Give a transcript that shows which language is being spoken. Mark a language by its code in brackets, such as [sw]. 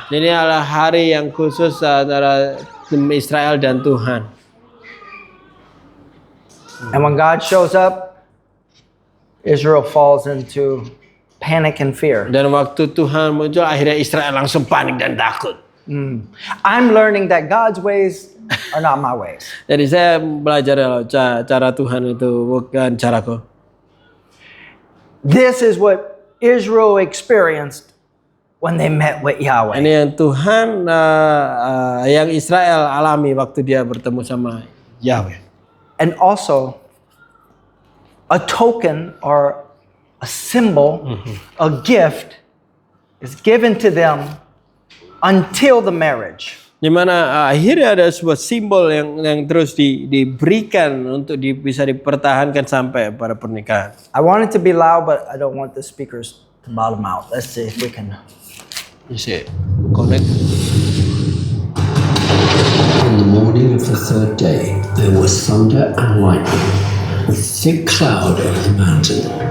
[id] Jadi adalah hari yang khusus antara Israel dan Tuhan. [en] And when God shows up, Israel falls into panic and fear. [id] Dan waktu Tuhan muncul, akhirnya Israel langsung panik dan takut. [en] I'm learning that God's ways are not my ways. [id] Jadi saya belajar cara Tuhan itu bukan caraku. [en] This is what Israel experienced when they met with Yahweh. [id] Ini yang Tuhan, yang Israel alami waktu dia bertemu sama Yahweh. [en] And also, a token or a symbol, a gift is given to them until the marriage. [id] Di mana akhirnya ada sebuah simbol yang terus diberikan untuk bisa dipertahankan sampai pada pernikahan. [en] I want it to be loud, but I don't want the speakers to bottom out. Let's see if we can. You see, connect. On the morning of the third day, there was thunder and lightning, with thick cloud over the mountain.